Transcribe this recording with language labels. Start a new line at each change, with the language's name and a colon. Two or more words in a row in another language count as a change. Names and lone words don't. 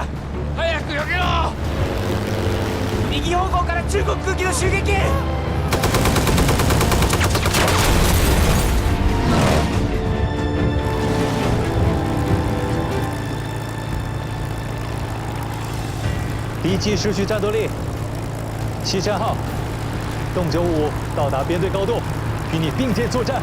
Japanese: 早くよけろ！右方向から中国空機の襲撃！
Chinese: 敌机失去战斗力。西山号，洞95到达编队高度，与你并肩作战。